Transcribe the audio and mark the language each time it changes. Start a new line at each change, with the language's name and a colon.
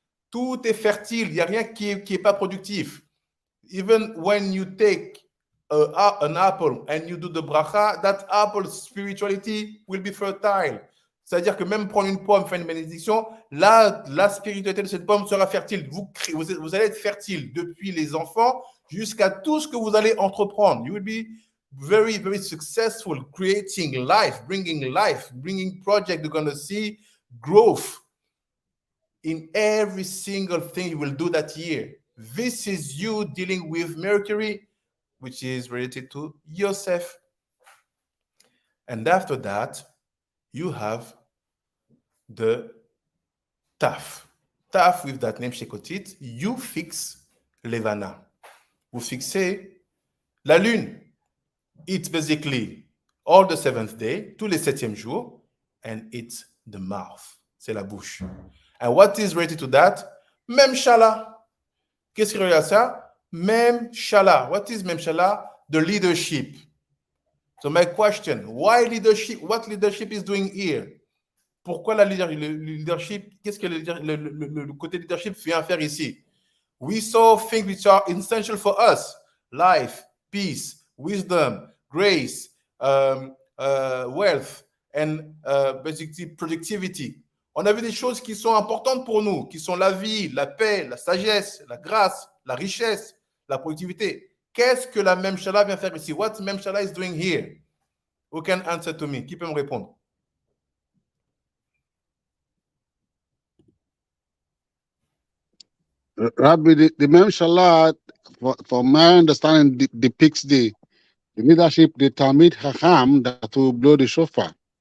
French: Tout est fertile. Il n'y a rien qui est pas productif.
English: Even when you take an apple and you do the bracha, that apple's spirituality will be fertile.
French: C'est-à-dire que même prendre une pomme, faire une bénédiction, la spiritualité de cette pomme sera fertile. Vous allez être fertile depuis les enfants jusqu'à tout ce que vous allez entreprendre.
English: You will be very, very successful creating life, bringing project. You're going to see growth in every single thing you will do that year. This is you dealing with Mercury, which is related to Yosef. And after that, you have the Taf. Taf with that name Shekotit, you fix Levana.
French: Vous fixez La lune,
English: it's basically all the seventh day,
French: tous les septièmes jours,
English: and it's the mouth,
French: c'est la bouche.
English: And what is related to that? Memshala.
French: Qu'est-ce qui est relié à ça?
English: Memshala. What is Memshala? The leadership. So my question, why leadership? What leadership is doing here?
French: Pourquoi le leadership? Qu'est-ce que le côté leadership vient faire ici?
English: We saw things which are essential for us: life, peace, wisdom, grace, wealth, and basically productivity.
French: On a vu des choses qui sont importantes pour nous, qui sont la vie, la paix, la sagesse, la grâce, la richesse, la productivité. Qu'est-ce que la Memshala vient faire ici?
English: What Memshala is doing here? Who can answer to me?
French: Qui peut me répondre?
English: Rabbi, the Memshala, for my understanding, depicts the leadership, the Talmid Chacham that will blow the shofar.